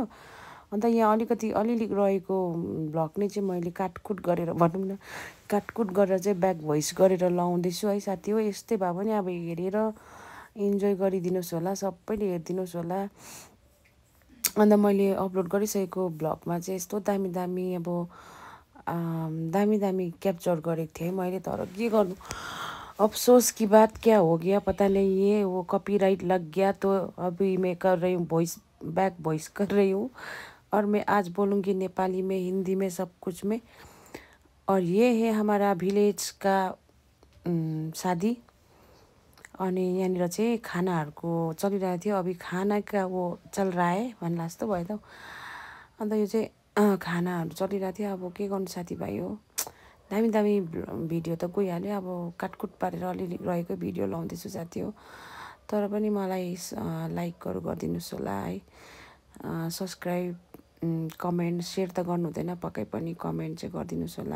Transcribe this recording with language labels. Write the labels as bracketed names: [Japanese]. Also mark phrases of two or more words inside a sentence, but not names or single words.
[Nepali] अन्त यहाँ अलिअलि रहेको भ्लग नै चाहिँ मैले काटकुट गरेर भनौँ न, काटकुट गरेर चाहिँ [English] back voice [Nepali] गरेर लाउँदैछु है साथी हो। यस्तै भए पनि अब हेरेर इन्जोय गरिदिनुहोस् होला, सबैले हेरिदिनुहोस् होला। अन्त मैले अपलोड गरिसकेको भ्लगमा चाहिँ यस्तो दामी दामी दामी दामी क्याप्चर गरेको थिएँ मैले। तर के गर्नु, [Hindi] अफसोस की बात क्या हो गया पता नहीं, ये वो कॉपीराइट लग गया। तो अभी मैं कर रही हूँ [English] back voice [Hindi] कर रही हूँ। और मैं आज बोलूँगी नेपाली में, हिंदी में, सब कुछ में। और ये है हमारा विलेज का शादी। [Nepali] अनि यहाँनिर चाहिँ खानाहरूको चलिरहेको थियो। [Hindi] अभी खाना का वो चल रहा है [Nepali] भन्ला जस्तो भयो त। अन्त यो चाहिँ खानाहरू चलिरहेको थियो। अब के गर्नु साथीभाइ हो, दामी दामी भिडियो त गइहाल्यो। अब काटकुट पारेर अलिअलि रहेको भिडियो लाउँदैछु साथी हो। तर पनि मलाई लाइकहरू गरिदिनुहोस् होला है, [English] subscribe, comment, share [Nepali] त गर्नु हुँदैन, पक्कै पनि कमेन्ट चाहिँ गरिदिनुहोस् होला।